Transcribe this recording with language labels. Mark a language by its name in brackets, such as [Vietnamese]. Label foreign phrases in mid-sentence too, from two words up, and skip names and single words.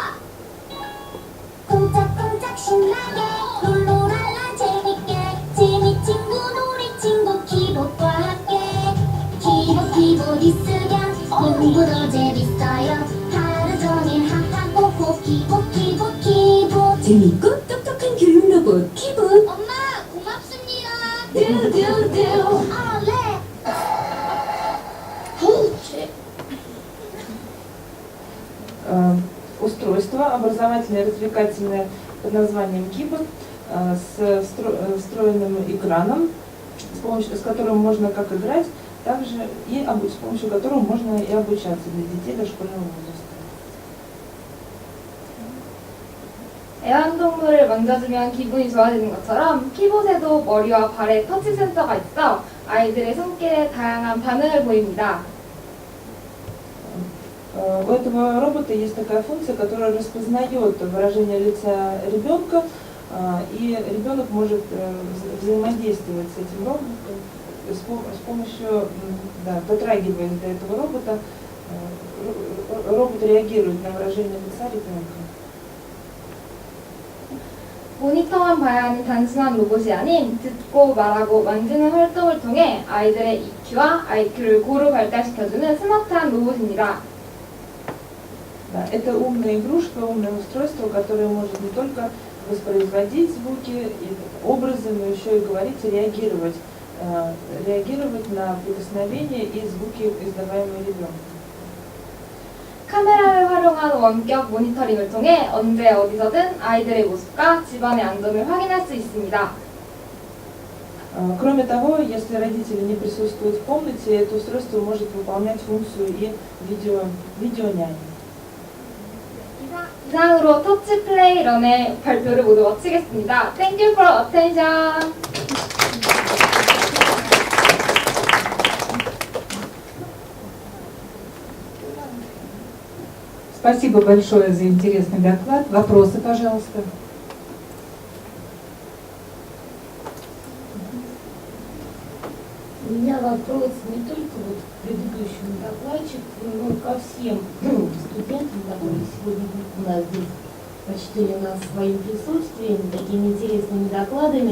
[Korean] 꼼짝꼼짝 신나게 롤로랄라 재밌게 재미 친구 놀이 친구 키보드와 함께 키보드 있으면 공부도 재밌어요. 하루 종일 하하호호 키보드 재밌고 똑똑한 교육 로봇 키보드. 엄마 고맙습니다. 두두두 네. [Russian] Устройство образовательное и развлекательное под названием Kibot с встроенным экраном, с которым можно как играть, также и с помощью которого можно и обучаться для детей дошкольного возраста. [Korean] 애완동물을 만져주면 기분이 좋아지는 것처럼 키봇에도 머리와 발에 터치 센서가 있어 아이들의 손길에 다양한 반응을 보입니다. [Russian] У этого робота есть такая функция, которая распознает выражение лица ребенка, и ребенок может взаимодействовать с этим роботом с помощью, дотрагиваясь до этого робота, робот реагирует на выражение лица ребенка. [Korean] 모니터만 봐야 하는 단순한 로봇이 아닌 듣고 말하고 만지는 활동을 통해 아이들의 EQ와 IQ를 고루 발달시켜주는 스마트한 로봇입니다. [Russian] Да, это умная игрушка, умное устройство, которое может не только воспроизводить звуки и образы, но еще и говорить и реагировать на прикосновения и звуки, издаваемые ребенком. [Korean] 카메라를 활용한 원격 모니터링을 통해 언제 어디서든 아이들의 모습과 집안의 안전을 확인할 수 있습니다. [Russian] Кроме того, если родители не присутствуют в комнате, это устройство может выполнять функцию и видеоняни. [Korean] 이상으로 터치 플레이 런의 발표를 모두 마치겠습니다. [English] Thank you for attention. [Russian] Спасибо большое за интересный доклад. Вопросы, пожалуйста. У меня вопрос не только вот к предыдущему докладчику, но ко всем студентам, которые сегодня у нас здесь почтили нас своим присутствием, такими интересными докладами.